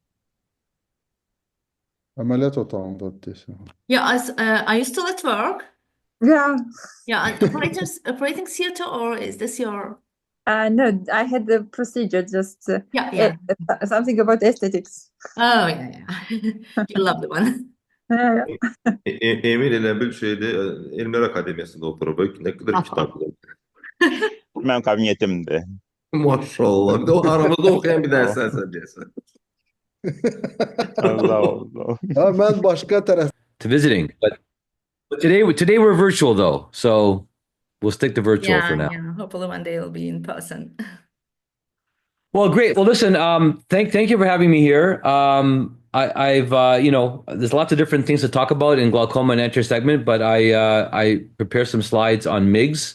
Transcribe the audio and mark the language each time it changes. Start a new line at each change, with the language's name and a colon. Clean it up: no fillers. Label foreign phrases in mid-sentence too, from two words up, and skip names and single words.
Turkish: Ameliyat otağındaydın.
English: Yeah, are you still at work? Yeah. Yeah, operating theater, or is this your... No, I had the procedure, just Yeah. something about aesthetics. Oh, yeah. You love the one. Yeah.
Turkish: Emir ile bir şeyde Elmler Akademiyası'nda oturup ne kadar kitaplar.
Azerbaijani: Mənim kabinetimdir.
Turkish: Maşallah. Bir de o aramızda okuyan bir ders sen diyorsun. Allah Allah. Ha,
Azerbaijani: mən başqa tərəf.
English: To visiting, but today we're virtual though, so we'll stick to virtual for now. Yeah. Hopefully one day it'll be in person. Well, great. Well, listen, thank you for having me here. I've there's lots of different things to talk about in glaucoma and anterior segment, but I prepared some slides on MIGS.